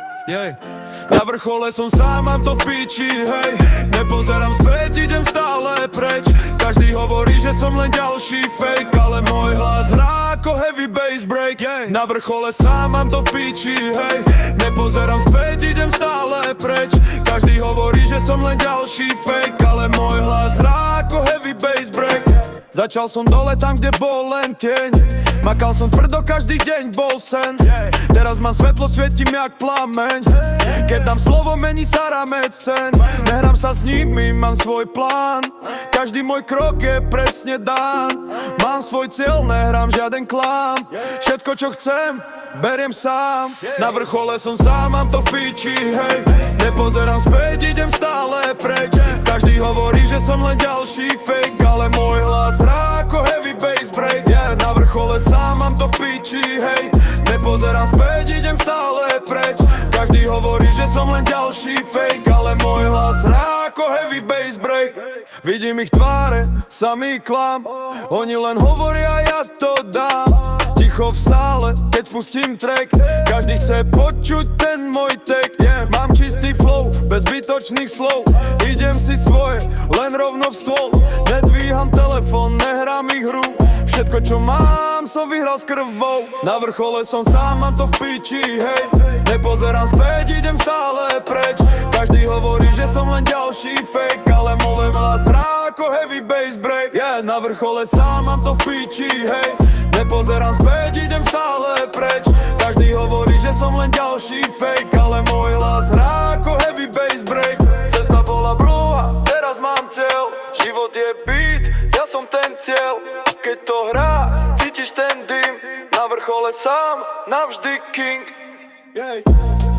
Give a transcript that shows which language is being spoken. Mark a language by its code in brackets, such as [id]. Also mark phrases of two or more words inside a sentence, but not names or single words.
[sk] Na vrchole som sám, mám to v piči, hej. Nepozerám späť, idem stále preč. Každý hovorí, že som len ďalší fake, ale môj hlas hrá ako [en] heavy bass break. [sk] Na vrchole sám, mám to v piči, hej. Nepozerám späť, idem stále preč. Každý hovorí, že som len ďalší fake, ale môj hlas hrá ako [en] heavy bass break. [sk] Začal som dole tam, kde bol len tieň. Makal som tvrdo, každý deň bol sen. Teraz mám svetlo, svietím jak plameň. Keď dám slovo, mení sa rámec cen. Nehrám sa s nimi, mám svoj plán. Každý môj krok je presne dán. Mám svoj cieľ, nehrám žiaden klám. Všetko čo chcem, beriem sám. Na vrchole som sám, mám to v piči, hej. Nepozerám späť, idem stále preč. Každý hovorí, že som len ďalší fake, ale môj hlas hrá ako [en] heavy bass break. [sk] Na vrchole sám, mám to v piči, hej. Nepozerám späť, idem stále preč. Každý hovorí, že som len ďalší fake, ale môj hlas hrá ako [en] heavy bass break. [sk] Vidím ich tváre, samý klam. Oni len hovoria, ja to dám. Ticho v sále, keď spustím track. Každý chce počuť ten môj tek. Mám čistý flow, bez zbytočných slov. Idem si svoje, len rovno v stôl. Nedvíham telefón, nehrám ich hru. Všetko čo mám, som vyhral s krvou. Na vrchole som sám, mám to v piči, hej. Nepozerám späť, idem stále preč. Každý hovorí, že som len ďalší fake, ale môj hlas hrá ako [en] heavy bass break. [sk] Na vrchole sám, mám to v piči, hej. Nepozerám späť, idem stále preč. Každý hovorí, že som len ďalší fake, ale môj hlas hrá ako [en] heavy bass break. [sk] Cesta bola brúha, teraz mám cieľ. Život je beat, ja som ten cieľ. Keď to hrá, cítiš ten dym. Na vrchole sám, navždy king.